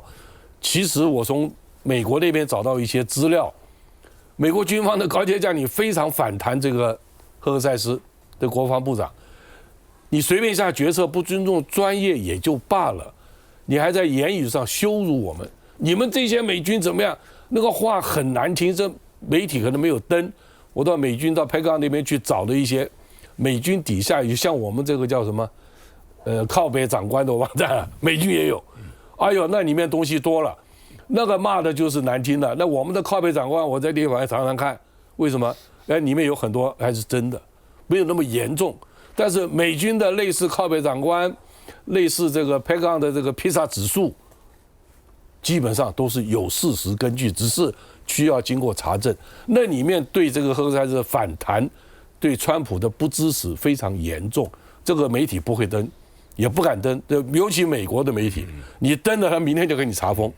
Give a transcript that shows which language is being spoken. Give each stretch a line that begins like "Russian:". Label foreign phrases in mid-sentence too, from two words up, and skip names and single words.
Chinese: 其實我從美國那邊找到一些資料，美國軍方的高階將領非常反彈這個赫克塞斯的國防部長。你隨便下決策，不尊重專業也就罷了，你還在言語上羞辱我們。你們這些美軍怎麼樣？那個話很難聽，這。媒體可能沒有登，我到美軍到佩岡那邊去找了一些美軍底下，有像我們這個叫什麼，靠北長官的網站，美軍也有。哎呦，那裡面東西多了，那個罵的就是難聽的。那我們的靠北長官，我在地方常常看，為什麼？裡面有很多還是真的，沒有那麼嚴重。但是美軍的類似靠北長官，類似這個佩岡的這個披薩指數，基本上都是有事實根據，只是需要經過查證。那裡面對這個赫克塞斯的反彈，對川普的不支持非常嚴重。這個媒體不會登，也不敢登，尤其美國的媒體，你登了，他明天就給你查封。